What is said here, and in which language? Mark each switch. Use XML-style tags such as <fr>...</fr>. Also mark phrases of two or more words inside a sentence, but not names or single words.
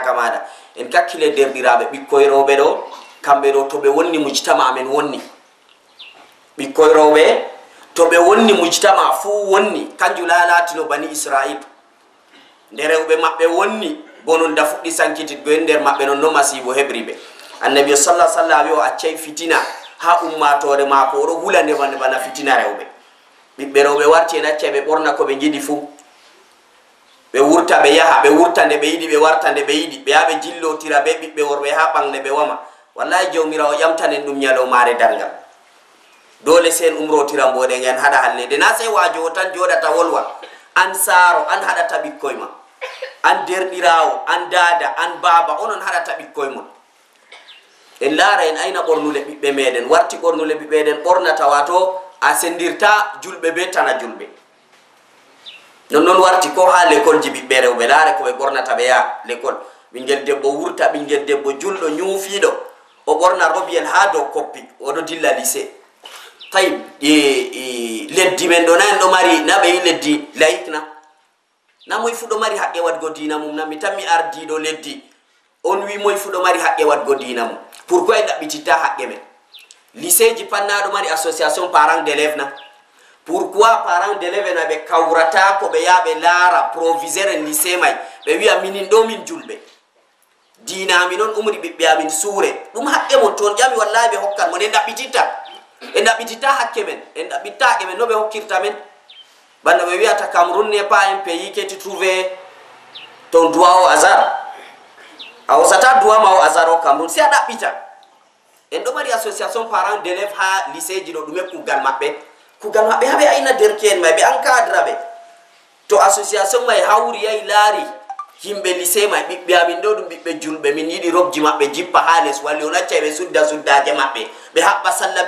<ff>kamada en kakkile derdirabe bikkoy robe do kambe do to be wonni mujtama amen wonni bikkoy robe to be wonni mujtama fu wonni kanju lalatino bani israil nderewbe mabbe wonni bonon da fuddi sankitid go nder mabbe non no masibo hebribe annabi</ff> <ar>sallallahu alaihi wasallam</ar> <ff>yo accay fitina ha ummatore mako ro hulande bana fitina rewbe bibbe rewbe warti na cebe borna ko be jidi fu be wurta be yaha be wurtande be yidi be wartande be yidi be yabe jillotira be bibbe worbe ha bangne be wama wallahi jawmirawo yamtanen dum nyalo mare dangal dole sen umrotira mbode ngen hada hallede na sai wajo tan jodata wolwa an saro an hada tabikkoy ma an derdirawo an dada an baba onon hada tabikkoy mon en laara en ayna bornule bibbe meden warti bornule bibbe den bornata wato a sendirta julbe be tana julbe non warti ko ha l'école ji bibbe rewbe laare ko be bornata be ya l'école bingel debbo wurta bingel debbo juldo nyufido o borna robiyel ha do koppi o do dilla lycée tayib leddi men do nan do mari na be leddi laikna na moy fudo mari hakke wadgo dina mum na mi tammi ardi do leddi on wi moy fudo mari hakke wadgo dina mum pourquoi dabitita hakke men lycée ji panna do mari</ff> <fr>association parents d'élèves</fr> <ff>na pourquoi</ff> <fr>parents d'élèves</fr> <ff>na be kawrata ko be yabe lara</ff> <fr>proviseur lycée</fr> <ff>may be wi aminin do min julbe dina mi non umri bibbe amin sure dum hakke mon ton jami wallahi be hokkan mon en dabitita hakke men en dabita men no be hokkirta men banda be wiata</ff> <fr>Cameroun n'est pas un pays qui tu trouver ton droit au hasard</fr> <ff>aw sata droit ma</ff> <fr>au hasard au Cameroun</fr> <ff>si adabita en do mari</ff> <fr>association parents d'élèves</fr> <ff>ha lycée ji do dume kugal mabbe habe ayna derken mabbe encadre be to association may hawri ay lari himbe lycée may bibbe amin do dum bibbe julbe min yidi robji mabbe jippa hales walli on acca be suddaje mabbe be habba sallabi</ff>